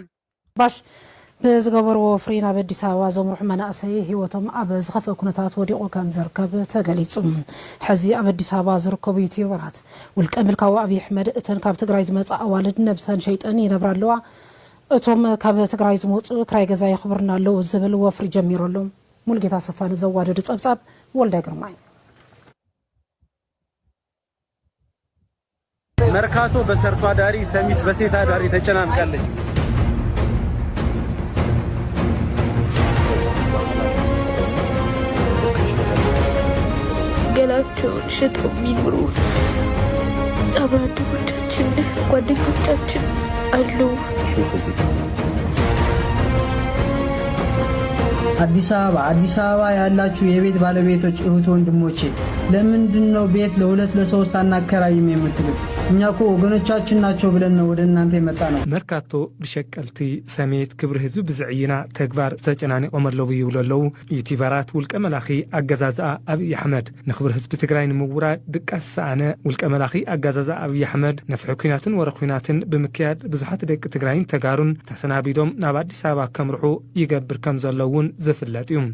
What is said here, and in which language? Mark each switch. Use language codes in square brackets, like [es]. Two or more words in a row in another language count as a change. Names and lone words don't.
[ti] ባሽ ብዝገበርዎ ፍሪ ናብ ኣዲስ ኣበባ ዘምርሑ መናእሰይ ሂወቶም ኣብ ዝኸፍአ ኩነታት ወዲቑ ከም ዝርከብ ተገሊጹ ሕዚ ኣብ ኣዲስ ኣበባ ዝርከቡ ዩቲዩበራት ውልቀ ምልካዊ ኣብዪ ኣሕመድ እተን ካብ ትግራይ ዝመጻ ኣዋልድ ነብሰን ሸይጠን ይነብራ ኣለዋ እቶም ካብ ትግራይ ዝመጹ ክራይ ገዛ ይኽብርና ኣለዉ ዝብል ወፍሪ ጀሚሮሎም ሙልጌታ ሰፋን ዘዋደዱ ጸብጻብ ወልዳይ ግርማይ [am] መርካቶ በሰርቶ አዳሪ ሰሚት በሴት አዳሪ ተጨናንቃለች። ገላቸውን ሽጠው የሚኖሩ አብራደጎቻችን ጓደኞቻችን አሉ። አዲስ አበባ ያላችሁ የቤት ባለቤቶች እህት ወንድሞቼ ለምንድን ነው ቤት ለሁለት ለሶስት አናከራይም የምትሉት? እኛ እኮ ወገኖቻችን ናቸው ብለን ነው ወደ እናንተ የመጣ ነው። [ti] መርካቶ ብሸቀልቲ ሰሜት ክብሪ ህዝብ ብዝዕይና ተግባር ተጨናኒቆም ኣለዉ ይብለለው ዩቲዩበራት ውልቀ መላኺ ኣገዛዝኣ ኣብዪ ኣሕመድ ንክብሪ ህዝቢ ትግራይ ንምውራድ ድቃስ ሰኣነ ውልቀ መላኺ ኣገዛዝኣ ኣብዪ ኣሕመድ ነፍሒ ኩናትን ወረ ኩናትን ብምክያድ ብዙሓት ደቂ ትግራይን ተጋሩን ተሰናቢዶም ናብ ኣዲስ ኣበባ ከምርሑ ይገብር ከም ዘለውን ዝፍለጥ እዩ